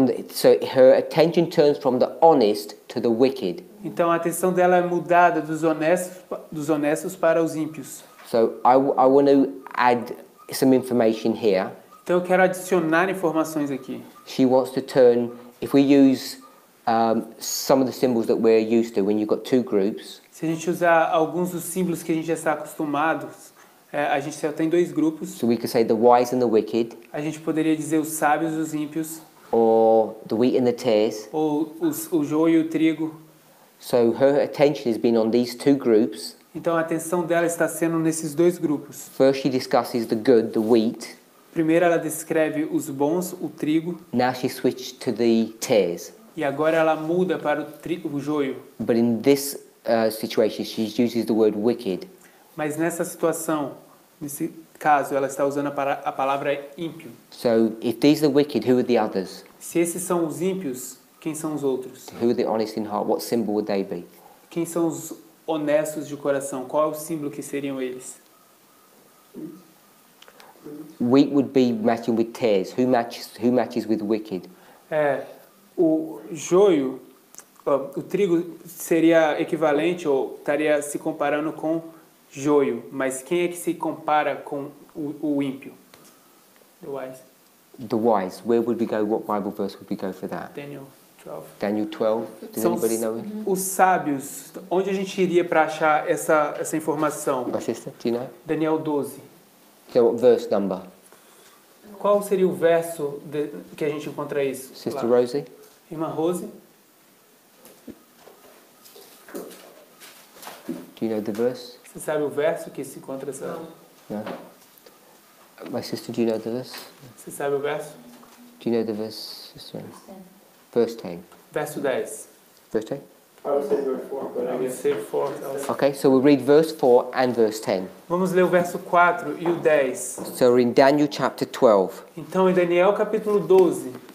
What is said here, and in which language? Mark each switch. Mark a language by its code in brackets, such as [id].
[en] so her attention turns from the honest to the wicked. [pt] Então a atenção dela é mudada dos honestos para os ímpios. [en] So I want to add some information here. [pt] Então eu quero adicionar informações aqui. [en] She wants to turn, if we use some of the symbols that we're used to when you've got two groups, [pt] Se a gente usar alguns dos símbolos que a gente já está acostumado, a gente só tem dois grupos. [en] so we could say the wise and the wicked, [pt] A gente poderia dizer os sábios e os ímpios, [en] or the wheat and the tares. [pt] ou o joio e o trigo. [en] So her attention has been on these two groups. [pt] Então a atenção dela está sendo nesses dois grupos. [en] First she discusses the good, the wheat. [pt] Primeiro ela descreve os bons, o trigo, [en] Now she switched to the tares. [pt] e agora ela muda para o joio. [en] But in this situation, she uses the word wicked. [pt] Mas nessa situação, nesse caso, ela está usando a palavra ímpio. [en] So if these are wicked, who are the others? [pt] Se esses são os ímpios, quem são os outros? [en] Who are the honest in heart? What symbol would they be? [pt] Quem são os honestos de coração? Qual é o símbolo que seriam eles? [en] Wheat would be matching with tares. Who matches with wicked? [pt] O joio, o trigo seria equivalente ou estaria se comparando com joio, mas quem é que se compara com o ímpio? [en] The wise. The wise. Where would we go? What Bible verse would we go for that? Daniel 12. Daniel 12. Does [pt] São [en] anybody know it? [pt] os sábios. Onde a gente iria para achar essa informação? [en] My sister, do you know? [pt] Daniel 12. [en] So what verse number? [pt] Qual seria o verso que a gente encontra isso? [en] Sister [pt] Lá. [en] Rosie? [pt] Irmã Rose? [en] Do you know the verse? [pt] Você sabe o verso que se encontra essa? [en] No. My sister, do you know the verse? [pt] Você sabe o verso? [en] Do you know the verse, sister? Verse 10. [pt] Verso 10. [en] Verse 10? I would say verse 4, but I I would guess say 4. Okay, so we'll read verse 4 and verse 10. [pt] Vamos ler o verso 4 e o 10. [en] So we're in Daniel chapter 12. [pt] Então, em Daniel capítulo 12.